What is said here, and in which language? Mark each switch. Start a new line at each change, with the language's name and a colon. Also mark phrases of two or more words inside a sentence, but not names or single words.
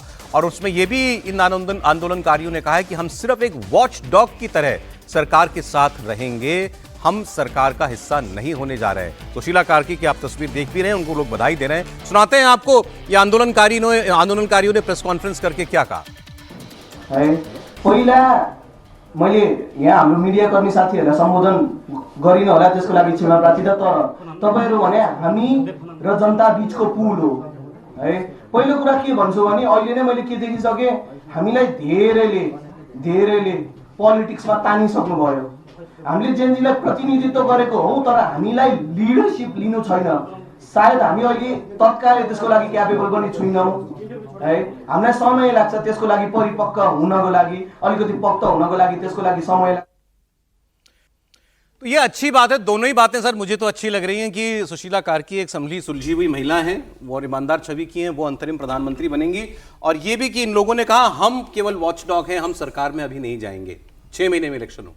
Hindi: और उसमें यह भी इन आंदोलनकारियों ने कहा है कि हम सिर्फ एक वॉच डॉग की तरह सरकार के साथ रहेंगे, हम सरकार का हिस्सा नहीं होने जा रहे हैं। सुशीला कार्की की आप तस्वीर देख भी रहे हैं, उनको लोग बधाई दे रहे हैं। सुनाते हैं आपको ये आंदोलनकारियों ने प्रेस कॉन्फ्रेंस करके क्या कहा।
Nepali: मैले यहाँ हाम्रो मिडियाकर्मी साथीहरूलाई सम्बोधन गरिन होला, त्यसको लागि क्षमा प्रार्थी। तर तपाईहरु भने हामी र जनता बीचको पुल हो है। पहिलो कुरा के भन्छु भने अहिले नै मैले के देखिसके, हामीलाई धेरैले पोलिटिक्समा तानिसक्नु भयो। हामीले जेनजीलाई प्रतिनिधित्व गरेको हौ, तर हामीलाई लिडरशिप लिनु छैन। सायद हामी अहिले तत्कालै त्यसको लागि क्यापेबल पनि छैनौं है। हामीलाई समय लाग्छ त्यसको लागि परिपक्व हुनको लागि, अलिकति पक्व हुनको लागि त्यसको लागि समय लाग्छ।
Hindi: तो ये अच्छी बात है, दोनों ही बातें सर मुझे तो अच्छी लग रही हैं कि सुशीला कार्की एक संभली सुलझी हुई महिला हैं, वो ईमानदार छवि की हैं, वो अंतरिम प्रधानमंत्री बनेंगी। और ये भी कि इन लोगों ने कहा हम केवल वॉचडॉग हैं, हम सरकार में अभी नहीं जाएंगे, 6 महीने में इलेक्शन हो।